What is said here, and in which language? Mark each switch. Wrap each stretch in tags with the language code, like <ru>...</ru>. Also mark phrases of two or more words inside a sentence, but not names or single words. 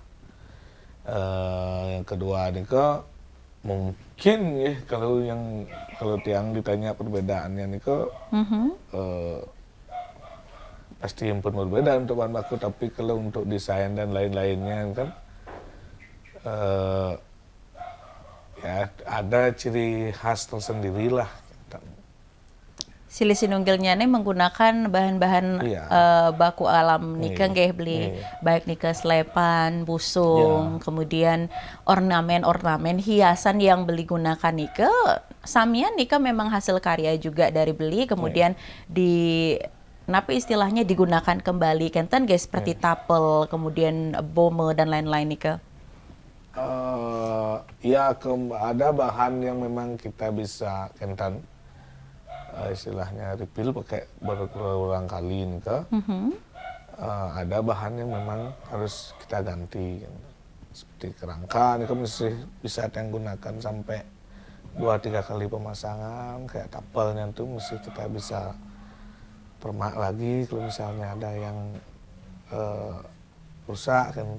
<id>Yang kedua nih mungkin ya kalau tiang ditanya perbedaannya nih pasti pun berbeda untuk bahan baku, tapi kalau untuk desain dan lain-lainnya kan ya ada ciri khas tersendiri lah.</id> <ban>Silih sinunggilnya nih</ban> <id>menggunakan bahan-bahan baku alam</id> <ban>nika nggih beli baik nika selepan, busung,</ban> <id>kemudian ornamen-ornamen hiasan yang beli gunakan</id> <ban>nika samian nika</ban> <id>memang hasil karya juga dari beli kemudian di napi istilahnya digunakan kembali kenten guys seperti tapel, kemudian bome dan lain-lain nika. Ada bahan yang memang kita bisa kenten istilahnya refill pakai berulang kali nih ada bahan yang memang harus kita ganti seperti kerangka nih mesti bisa yang gunakan sampai 2-3 kali pemasangan, kayak tapelnya tuh mesti kita bisa permak lagi kalau misalnya ada yang rusak kan.</id>